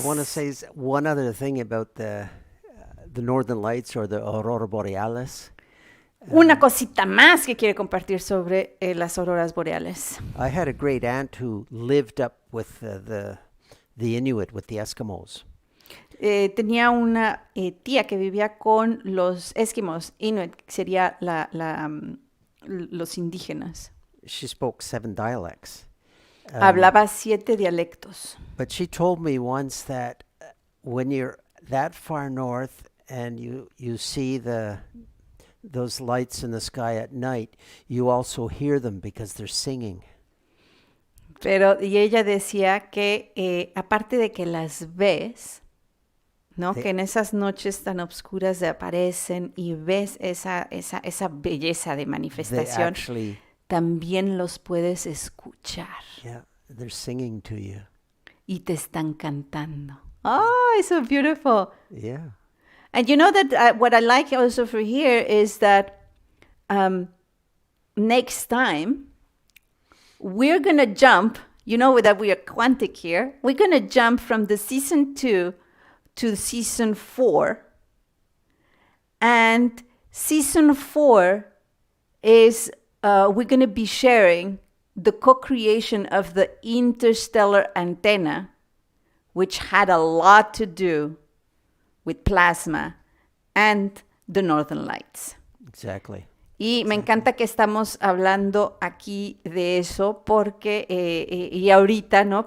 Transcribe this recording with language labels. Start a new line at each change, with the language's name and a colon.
English: I want to say one other thing about the northern lights or the aurora borealis.
Spanish: Una cosita más que quiere compartir sobre las auroras boreales.
English: I had a great aunt who lived up with the Inuit, with the Eskimos.
Spanish: Tenía una tía que vivía con los esquimos, Inuit, que sería los indígenas.
English: She spoke 7 dialects.
Spanish: Hablaba 7 dialectos.
English: But she told me once that when you're that far north and you see those lights in the sky at night, you also hear them because they're singing.
Spanish: Y ella decía que aparte de que las ves, ¿no? Que en esas noches tan oscuras aparecen y ves esa belleza de manifestación, también los puedes escuchar.
English: Yeah, they're singing to you.
Spanish: Y te están cantando.
English: Oh, it's so beautiful. Yeah. And you know that what I like also for here is that next time we're going to jump, you know that we are quantic here, we're going to jump from the season 2 to season 4. And season 4 is we're going to be sharing the co-creation of the interstellar antenna, which had a lot to do with plasma and the northern lights. Exactly.
Spanish: Y me encanta que estamos hablando aquí de eso porque, y ahorita, ¿no?